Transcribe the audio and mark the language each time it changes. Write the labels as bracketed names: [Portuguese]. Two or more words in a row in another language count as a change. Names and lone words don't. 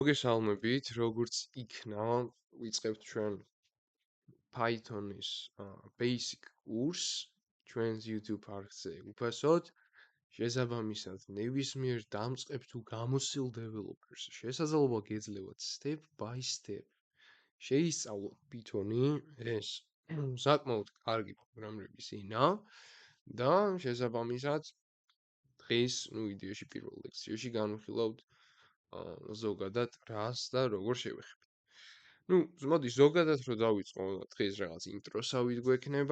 [Georgian] მოგესალმებით, როგორც იქნა, ვიწყებთ ჩვენ Python-ის basic კურსს ჩვენს YouTube არხზე უფასოდ. შესაბამისად, ნებისმიერ დამწყებ თუ გამოსილ დეველოპერს შესაძლოა გეძლევათ [English] step by step [Georgian] შეისწავლოთ Python-ი, ეს საკმაოდ კარგი პროგრამირების ენა და შესაბამისად დღეს, ვიდეოში პირველ ლექციაში განვიხილავთ ზოგადად რას და როგორ შევეხებთ. მოდი ზოგადად რო დავიწყო დღეს რაღაც ინტროსავით გვექნება.